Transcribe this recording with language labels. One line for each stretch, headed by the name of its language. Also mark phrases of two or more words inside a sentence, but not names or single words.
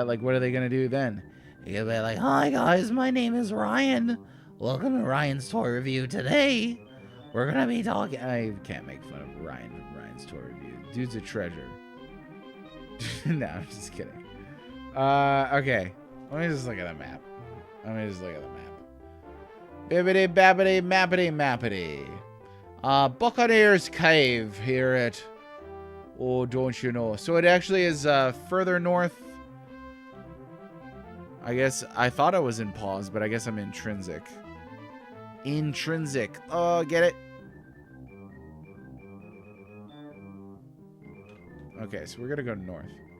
English: Like, what are they going to do then? You're going to be like, hi, guys, my name is Ryan. Welcome to Ryan's Toy Review. Today, we're going to be talking... I can't make fun of Ryan from Ryan's Toy Review. Dude's a treasure. No, I'm just kidding. Okay. Let me just look at the map. Bibbity babbity mappity mappity. Buccaneers Cave here at... Oh, don't you know. So it actually is further north. I guess I thought I was in pause, but I guess I'm intrinsic. Intrinsic. Oh, get it? Okay, so we're going to go north.